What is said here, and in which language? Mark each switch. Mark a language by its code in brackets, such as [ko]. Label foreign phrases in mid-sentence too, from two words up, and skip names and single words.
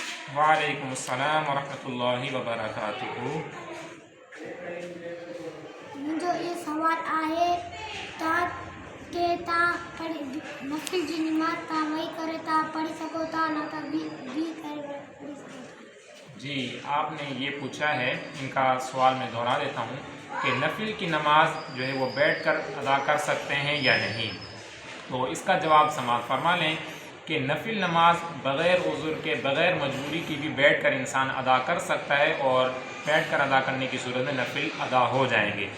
[ar] وعلیکم السلام ورحمۃ اللہ وبرکاتہ۔ [sd] मुंहिंजो इहो सुवालु आहे तव्हां नफ़िल जी निमाज़ तव्हां वेही करे तव्हां पढ़ी सघो था, न त बी करे पढ़ी सघो था। [ur] جی آپ نے یہ پوچھا ہے، ان کا سوال میں دہرا دیتا ہوں کہ نفل کی نماز جو ہے وہ بیٹھ کر ادا کر سکتے ہیں یا نہیں۔ تو اس کا جواب سماعت فرما لیں کہ نفل نماز بغیر عذر کے، بغیر مجبوری کی بھی بیٹھ کر انسان ادا کر سکتا ہے، اور بیٹھ کر ادا کرنے کی صورت میں نفل ادا ہو جائیں گے۔